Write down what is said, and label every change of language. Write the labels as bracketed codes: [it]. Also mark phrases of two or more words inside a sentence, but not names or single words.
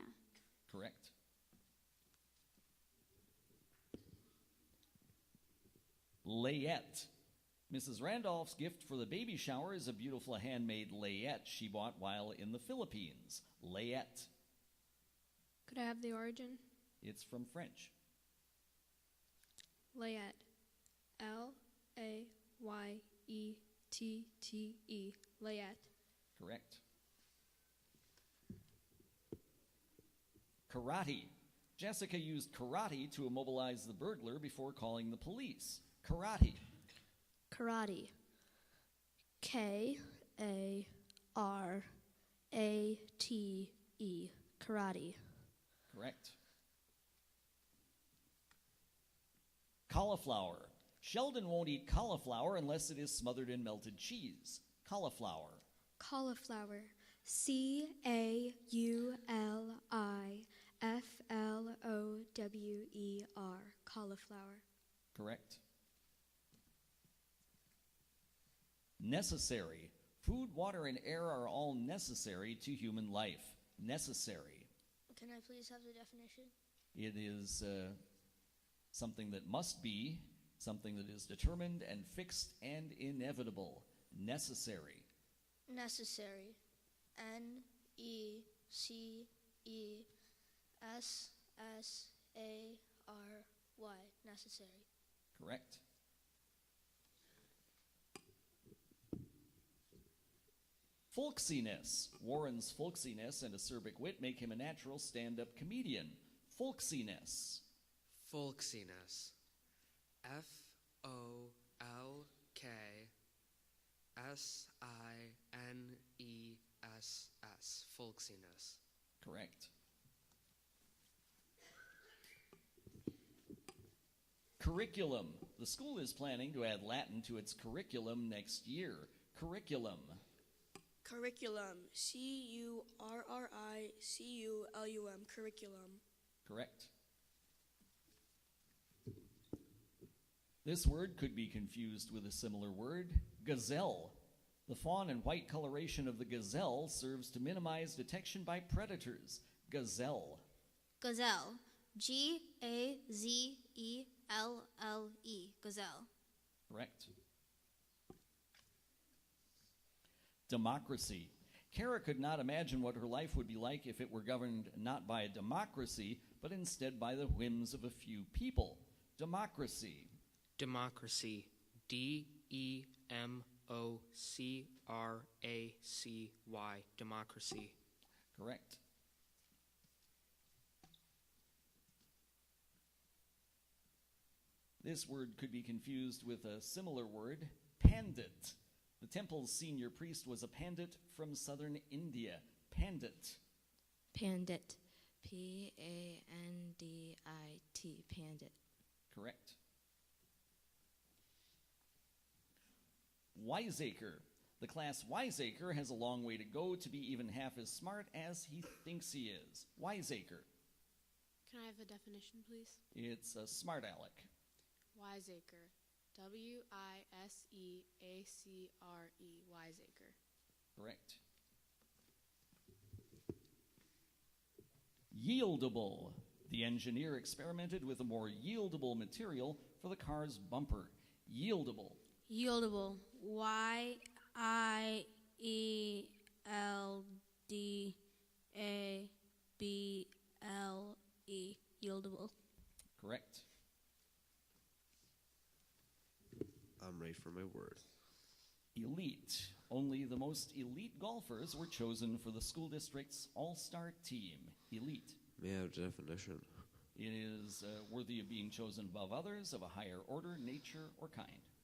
[en] Correct. Layette. Mrs. Randolph's gift for the baby shower is a beautiful handmade layette she bought while in the Philippines. Layette. Could I have the origin? It's from French. Layette. L-A-Y-E-T-T-E. Layette. Correct. Karate. Jessica used karate to immobilize the burglar before calling the police. Karate. Karate. K-A-R-A-T-E. Karate. Correct. Cauliflower. Sheldon won't eat cauliflower unless it is smothered in melted cheese. Cauliflower. Cauliflower. C-A-U-L-I-F-L-O-W-E-R. Cauliflower. Correct. Necessary. Food, water, and air are all necessary to human life. Necessary. Can I please have the definition? It is something that must be, something that is determined and fixed and inevitable. Necessary. Necessary. N-E-C-E-S-S-A-R-Y. Necessary. Correct. Folksiness. Warren's folksiness and acerbic wit make him a natural stand-up comedian. Folksiness. Folksiness. F-O-L-K-S-I-N-E-S-S. Folksiness. Correct. Curriculum. The school is planning to add Latin to its curriculum next year. Curriculum. Curriculum. C-U-R-R-I-C-U-L-U-M. Curriculum. Correct. This word could be confused with a similar word, gazelle. The fawn and white coloration of the gazelle serves to minimize detection by predators. Gazelle. Gazelle. G-A-Z-E-L-L-E. Gazelle. Correct. Democracy. Kara could not imagine what her life would be like if it were governed not by a democracy, but instead by the whims of a few people. Democracy. Democracy. D-E-M-O-C-R-A-C-Y. Democracy. Correct. This word could be confused with a similar word, pandit. The temple's senior priest was a pandit from southern India. Pandit. Pandit. P-A-N-D-I-T. Pandit. Correct. Wiseacre. The class wiseacre has a long way to go to be even half as smart as he thinks he is. Wiseacre. Can I have the definition, please? It's a smart aleck. Wiseacre. W-I-S-E-A-C-R-E. Wiseacre. Correct. Yieldable. The engineer experimented with a more yieldable material for the car's bumper. Yieldable. Yieldable. Y-I-E-L-D-A-B-L-E. Yieldable. Correct. I'm ready for my word. Elite. Only the most elite golfers were chosen for the school district's all-star team. Elite. May I have a definition? It is worthy of being chosen above others of a higher order, nature, or kind.